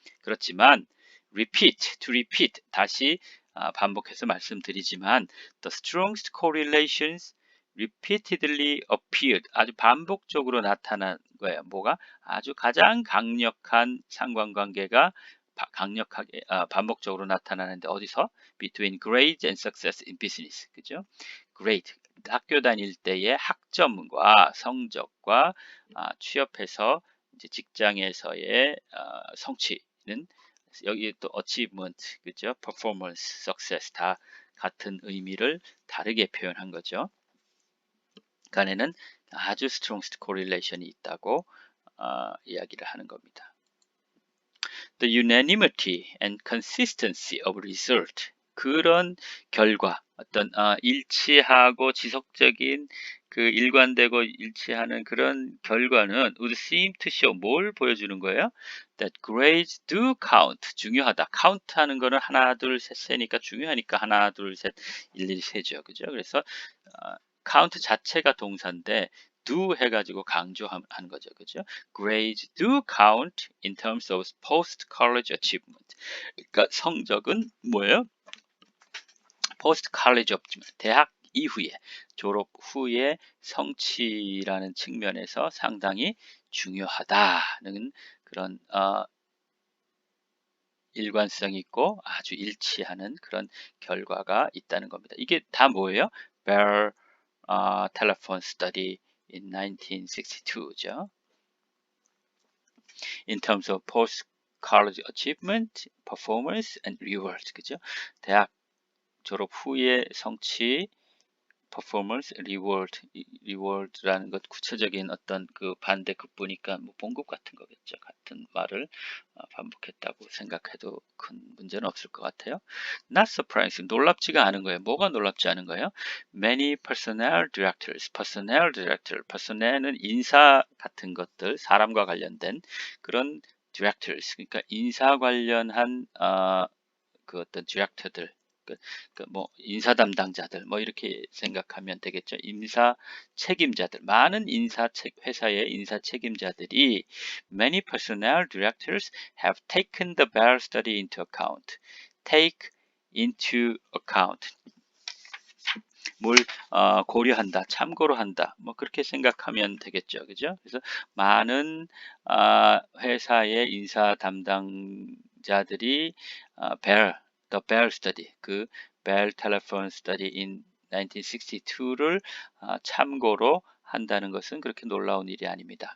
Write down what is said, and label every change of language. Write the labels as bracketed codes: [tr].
[ko] 그렇지만 [en] to repeat, [ko] 다시 반복해서 말씀드리지만 [en] the strongest correlations repeatedly appeared, [ko] 아주 반복적으로 나타난 거예요. 뭐가? 아주 가장 강력한 상관관계가 강력하게 반복적으로 나타나는데, 어디서? [en] Between grades and success in business. [ko] 그죠? grade, 학교 다닐 때의 학점과 성적과 취업해서 이제 직장에서의 성취는, 여기 또 achievement, 그죠? performance, success 다 같은 의미를 다르게 표현한 거죠. 간에는 아주 strongest correlation이 있다고 이야기를 하는 겁니다. [en] The unanimity and consistency of result, [ko] 그런 결과, 어떤 일치하고 지속적인 그 일관되고 일치하는 그런 결과는 [en] would seem to show, [ko] 뭘 보여주는 거예요? [en] That grades do count, [ko] 중요하다. count 하는 거는 하나 둘 셋 세니까 중요하니까 하나 둘 셋 일일이 세죠. 그죠? 그래서 count 자체가 동사인데 do 해가지고 강조하는 거죠. 그죠? [en] Grades do count in terms of post-college achievement. [ko] 그러니까 성적은 뭐예요? [en] post-college achievement, [ko] 대학 이후에, 졸업 후에 성취라는 측면에서 상당히 중요하다는 그런 일관성 있고 아주 일치하는 그런 결과가 있다는 겁니다. 이게 다 뭐예요? [en] Bell telephone study in 1962죠. In terms of post-college achievement, performance, and reward. [ko] 그죠? 대학 졸업 후의 성취, performance, reward라는 것, 구체적인 어떤 그 반대급부니까 뭐 봉급 같은 거겠죠. 같은 말을 반복했다고 생각해도 큰 문제는 없을 것 같아요. [en] Not surprising, [ko] 놀랍지가 않은 거예요. 뭐가 놀랍지 않은 거예요? [en] Many personnel directors, [ko] personnel은 인사 같은 것들, 사람과 관련된 그런 directors, 그러니까 인사 관련한 그 어떤 디렉터들, 뭐 인사 담당자들, 뭐 이렇게 생각하면 되겠죠. 인사 책임자들, 많은 회사의 인사 책임자들이 [en] many personnel directors have taken the Bell study into account. [ko] take into account, 뭘 고려한다, 참고로 한다, 뭐 그렇게 생각하면 되겠죠. 그죠? 그래서 많은 회사의 인사 담당자들이 The Bell Study, 그 Bell Telephone Study in 1962를 참고로 한다는 것은 그렇게 놀라운 일이 아닙니다.